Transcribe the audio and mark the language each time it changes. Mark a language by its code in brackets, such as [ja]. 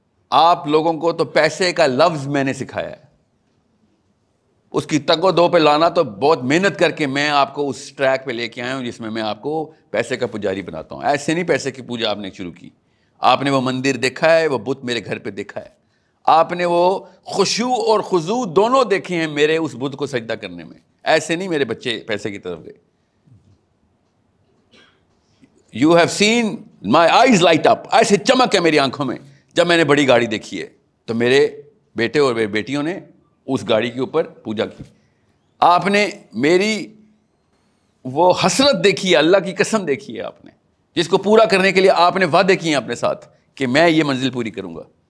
[ur] آپ لوگوں کو تو پیسے کا لفظ میں نے سکھایا ہے, اس کی تگ و دو پہ لانا تو بہت محنت کر کے میں آپ کو اس ٹریک پہ لے کے آیا ہوں جس میں آپ کو پیسے کا پجاری بناتا ہوں. ایسے نہیں پیسے کی پوجا آپ نے شروع کی. آپ نے وہ مندر دیکھا ہے, وہ بت میرے گھر پہ دیکھا ہے, آپ نے وہ خشوع اور خضوع دونوں دیکھے ہیں میرے اس بت کو سجدہ کرنے میں. ایسے نہیں میرے بچے پیسے کی طرف گئے. [en] You have seen my eyes light up. [ur] ایسے چمک ہے میری آنکھوں میں جب میں نے بڑی گاڑی دیکھی ہے, تو میرے بیٹے اور میری بیٹیوں نے اس گاڑی کے اوپر پوجا کی. آپ نے میری وہ حسرت دیکھی ہے, اللہ کی قسم دیکھی ہے آپ نے, جس کو پورا کرنے کے لیے آپ نے وعدے کیے ہیں اپنے ساتھ کہ میں یہ منزل پوری کروں گا.